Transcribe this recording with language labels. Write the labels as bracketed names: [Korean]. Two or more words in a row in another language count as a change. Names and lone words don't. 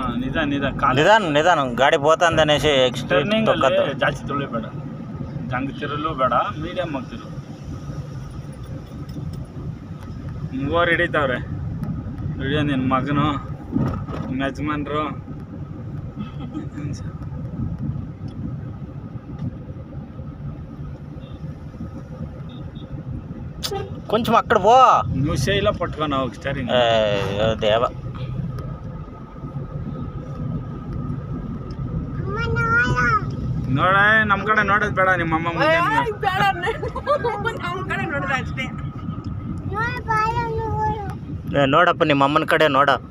[Telugu] నిదానం నిదానం ಗಾಡಿ పోతుందనేసి [Kannada] ಟರ್ನಿಂಗ್ ಜಾಸ್ತಿ ತುಳಿಬೇಡ, ಜಂಗ್ ತಿರಲು ಬೇಡ, ಮೀಡಿಯಮ್ ಆಗ್ತಿರು. ಮೂವರು ಹಿಡಿತಾವ್ರೆ, ಹಿಡಿಯೋ ನಿನ್ನ ಮಗನು, ನಿಮ್ಮ ಯಜಮಾನ್ರು. [Telugu] కొంచెం అక్కడ పో. నువ్వు చేయిలో పట్టుకొని [Kannada] ಹೋಗಿ ಸ್ಟೇರಿಂಗ್. ದೇವ ನೋಡ, ನಮ್ಮ ಕಡೆ ನೋಡೋದು ಬೇಡ, ನಿಮ್ಮ ಅಮ್ಮ ಮುಂದೆ ನೋಡಪ್ಪ, ನಿಮ್ಮ ಅಮ್ಮನ ಕಡೆ ನೋಡ.